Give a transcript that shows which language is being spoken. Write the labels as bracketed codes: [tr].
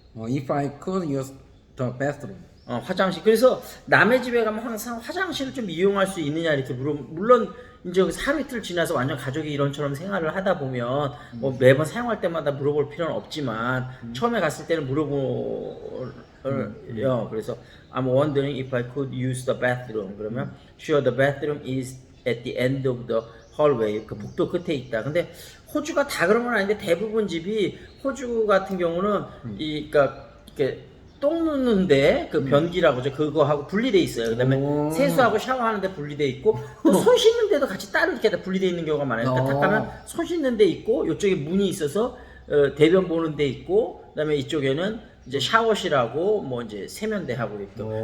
[en] if I could use the bathroom. [ko] 화장실. 그래서 남의 집에 가면 항상 화장실을 좀 이용할 수 있느냐 이렇게 물론 이제 여기서 하루 이틀 지나서 완전 가족이 이런처럼 생활을 하다 보면 뭐 매번 사용할 때마다 물어볼 필요는 없지만 처음에 갔을 때는 물어보요. [en] 그래서 I'm wondering if I could use the bathroom. 그러면 sure the bathroom is at the end of the hallway. [ko] 그 복도 끝에 있다. 근데 호주가 다 그런 건 아닌데 대부분 집이 호주 같은 경우는 그러니까 이렇게 똥 누는데 그 변기라고 하죠. 그거하고 분리돼 있어요. 그다음에 세수하고 샤워하는데 분리돼 있고 또 손 씻는 데도 같이 따로 이렇게 다 분리돼 있는 경우가 많아요. 그러니까 딱 가면 손 씻는 데 있고 이쪽에 문이 있어서 대변 보는 데 있고 그다음에 이쪽에는 이제 샤워실하고 뭐 이제 세면대하고 있고.